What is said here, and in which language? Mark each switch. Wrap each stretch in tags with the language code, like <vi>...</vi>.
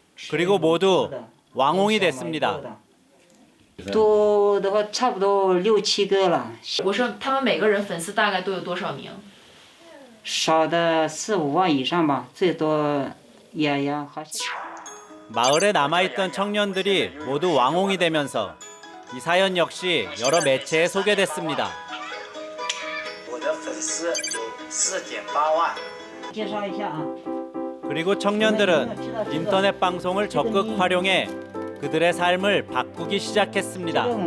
<ko>그리고 모두 왕홍이 됐습니다.</ko> <zh>多的话差不多6、7个了。我说他们每个人粉丝大概都有多少名？少的4、5万以上吧，最多也好。</zh> <ko>마을에 남아있던 청년들이 모두 왕홍이 되면서 이 사연 역시 여러 매체에 소개됐습니다.</ko> <zh>我的粉丝有4.8万。介绍一下啊。</zh> <ko>그리고 청년들은 인터넷 방송을 적극 활용해 그들의 삶을 바꾸기 시작했습니다.</ko>